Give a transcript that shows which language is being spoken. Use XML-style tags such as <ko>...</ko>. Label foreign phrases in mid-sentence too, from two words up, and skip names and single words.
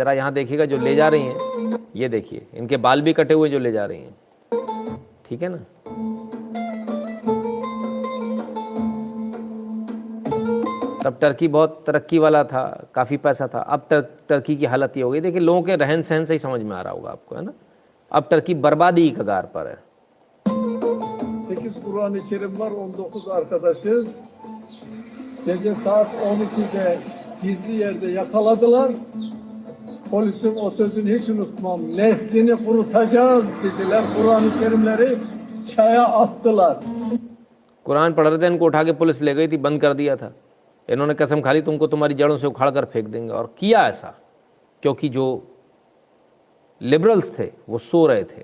<hi>जरा यहाँ देखिएगा जो ले जा रही हैं, ये देखिए, इनके बाल भी कटे हुए जो ले जा रही हैं, ठीक है ना। तब टर्की बहुत तरक्की वाला था, काफ़ी पैसा था। अब टर्की की हालत ये हो गई। देखिए लोगों के रहन सहन से ही समझ में आ रहा होगा आपको, है ना। अब टर्की बर्बादी की कगार पर है।</hi> <tr>8 Kur'an-ı Kerim var, 19 arkadaşız. Gece saat 12'de gizli yerde yakaladılar. Polisin o sözünü hiç unutmam. Neslini kurutacağız dediler. Kur'an-ı Kerimleri çaya attılar.</tr> <hi>कुरान पढ़ रहे थे, इनको उठा के पुलिस ले गई थी, बंद कर दिया था। इन्होंने कसम खा ली तुमको तुम्हारी जड़ों से उखाड़ कर फेंक देंगे, और किया ऐसा क्योंकि जो लिबरल्स थे वो सो रहे थे।</hi>